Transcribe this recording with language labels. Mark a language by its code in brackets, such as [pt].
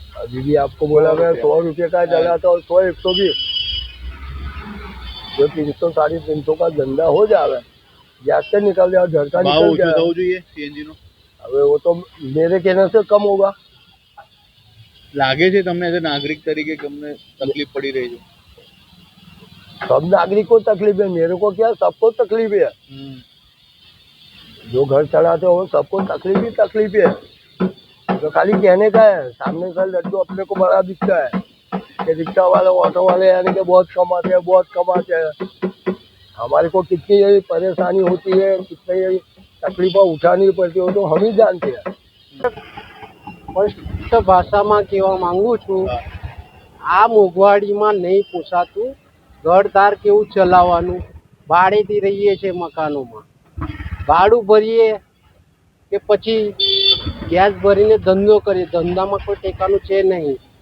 [hi] दीदी आपको बोला मैं 100 रुपये का चलाता हूँ, 100-120, जो 300-350 का धंधा हो जाए, गैस से निकल जाए, घर का [gu] ભાવ [hi] निकल [gu] ઓછો [hi] जाए। [gu] થવો જોઈએ સીએનજી નો? [hi] હવે वो तो मेरे कहने से कम होगा। [gu] લાગે છે તમને એઝ નાગરિક તરીકે તમને તકલીફ પડી રહી છે? [hi] सब नागरिक को तकलीफ है, मेरे को क्या, सबको तकलीफ है। जो घर चलाते हो सबको तकलीफ ही तकलीफ है। तो खाली कहने का है, सामने का लड्डू अपने को बड़ा दिखता है कि रिक्शा वाले ऑटो वाले यानी कि बहुत कमाते हैं। हमारे को कितनी ये परेशानी होती है, कितनी ये तकलीफें उठानी पड़ती हो, तो हम ही जानते हैं। [gu] સ્પષ્ટ ભાષામાં કહેવા માંગુ છું, આ મોંઘવારીમાં નહીં પોસાતું। ઘરદાર કેવું ચલાવવાનું? ભાડેથી રહીએ છીએ મકાનોમાં, ભાડું ભરીએ કે પછી ગેસ ભરીને ધંધો કરીએ, ધંધામાં કોઈ ટેકાનું છે નહીં।